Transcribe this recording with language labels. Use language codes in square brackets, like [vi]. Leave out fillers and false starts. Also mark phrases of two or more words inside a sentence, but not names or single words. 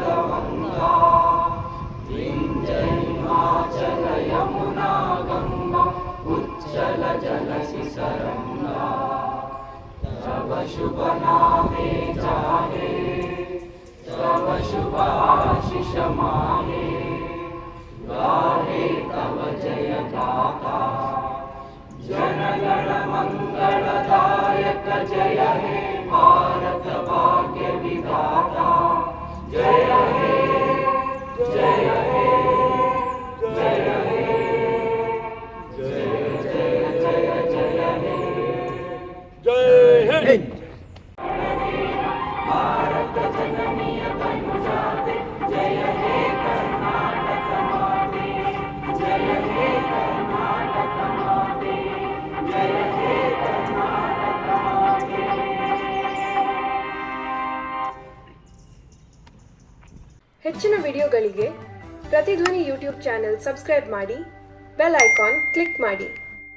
[bn] বঙ্গা বিন্ধ্য হিমাচল যমুনা গঙ্গা উচ্ছল জলসি সরঙ্গা তব শুভ নামে জাহে তব শুভ আশিষ মাহে গাহে তব জয় গাথা জনগণ মঙ্গলদায়ক জয় হে ভারত ভাগ্য বিধাতা জয় হে জয় হে জয় হে জয় জয় জয় জয় হে [hi] जय हिंद. [kn] ಭಾರತ ಜನನೀಯ ತನುಜಾತೆ ಜಯ ಹೇ ಕರ್ನಾಟಕ ಮಾತೆ ಜಯ ಹೇ ಕರ್ನಾಟಕ ಮಾತೆ ಜಯ ಹೇ ಕರ್ನಾಟಕ ಮಾತೆ. ಹೆಚ್ಚಿನ ವಿಡಿಯೋಗಳಿಗೆ ಪ್ರತಿಧ್ವನಿ [en] YouTube channel subscribe [kn] ಮಾಡಿ, [en] bell icon click [kn] ಮಾಡಿ.